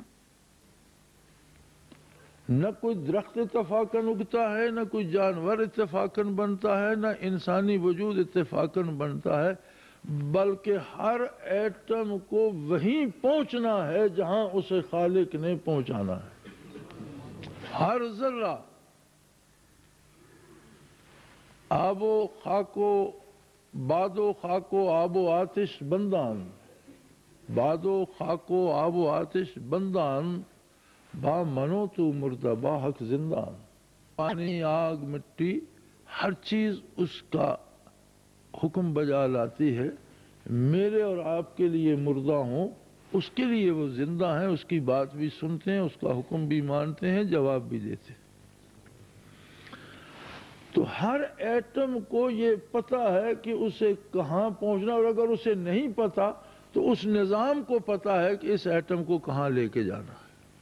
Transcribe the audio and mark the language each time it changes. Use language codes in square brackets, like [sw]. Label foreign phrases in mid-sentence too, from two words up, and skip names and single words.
[ur] نہ کوئی درخت اتفاقاً اگتا ہے، نہ کوئی جانور اتفاقاً بنتا ہے، نہ انسانی وجود اتفاقاً بنتا ہے، بلکہ ہر ایٹم کو وہیں پہنچنا ہے جہاں اسے خالق نے پہنچانا ہے۔ [fa] ہر ذرہ آب و خاک و باد و خاک و آب و آتش بندان، باد و خاک و آب و آتش بندان، با منو تو مردہ با حق زندان۔ [ur] پانی، آگ، مٹی، ہر چیز اس کا حکم بجا لاتی ہے، میرے اور آپ کے لیے مردہ ہوں، اس کے لیے وہ زندہ ہیں، اس کی بات بھی سنتے ہیں، اس کا حکم بھی مانتے ہیں، جواب بھی دیتے ہیں۔ تو ہر ایٹم کو یہ پتہ ہے کہ اسے کہاں پہنچنا، اور اگر اسے نہیں پتہ تو اس نظام کو پتہ ہے کہ اس ایٹم کو کہاں لے کے جانا ہے۔